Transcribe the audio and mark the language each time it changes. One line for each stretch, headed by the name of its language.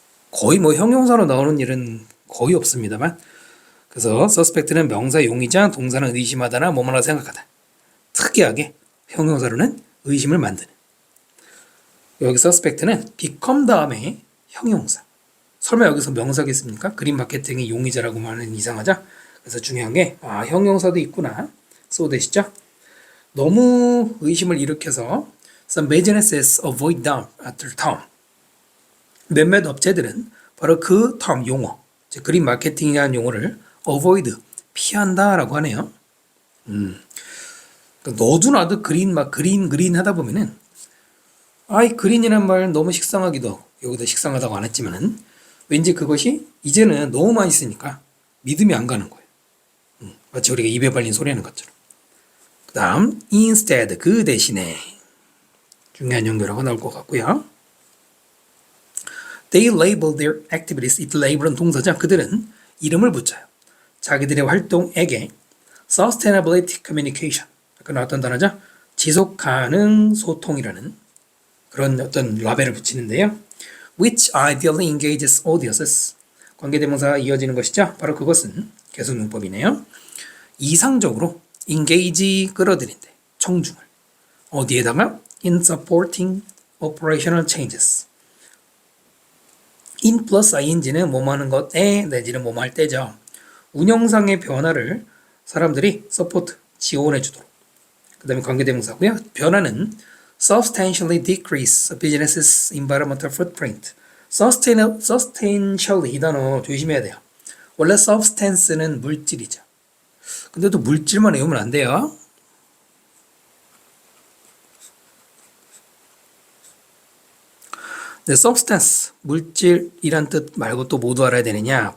Korean: 거의 뭐 형용사로 나오는 일은 거의 없습니다만 그래서 suspect는 명사 용의자 동사는 의심하다나 뭐뭐라 생각하다. 특이하게 형용사로는 의심을 만드는 여기 suspect는 become 다음에 형용사 설마 여기서 명사겠습니까? 그린 마케팅의 용의자라고 말하는 이상하죠? 그래서 중요한 게 형용사도 있구나. so 되시죠? 너무 의심을 일으켜서
English: some businesses avoid them at the term.
Korean: 몇몇 업체들은 바로 그 term 용어, 즉 그린 마케팅이라는 용어를 avoid 피한다라고 하네요. 그러니까 너도 나도 그린 하다 보면은 그린이란 말 너무 식상하기도 하고 여기다 식상하다고 안 했지만은 왠지 그것이 이제는 너무 많이 쓰니까 믿음이 안 가는 거예요. 마치 우리가 입에 발린 소리 하는 것처럼. 그 다음 instead 그 대신에 중요한 연결어가 나올 것 같고요.
English: They label their activities.
Korean: 이 label은 동사죠. 그들은 이름을 붙여요. 자기들의 활동에게 sustainability communication. 아까 나왔던 단어죠. 지속 가능 소통이라는 그런 어떤 라벨을 붙이는데요.
English: Which ideally engages audiences.
Korean: 관계대명사가 이어지는 것이죠. 바로 그것은 계속용법이네요. 이상적으로 engage 끌어들인대. 청중을. 어디에다가?
English: In supporting operational changes.
Korean: in 플러스 ing는 뭐뭐 하는 것에 내지는 뭐뭐 할 때죠. 운영상의 변화를 사람들이 서포트, 지원해 주도록. 그 다음에 관계대명사고요. 변화는
English: substantially decrease a business's environmental footprint.
Korean: substantially 이 단어 조심해야 돼요. 원래 substance는 물질이죠. 근데 또 물질만 외우면 안 돼요. 네, substance, 물질이란 뜻 말고 또 모두 알아야 되느냐?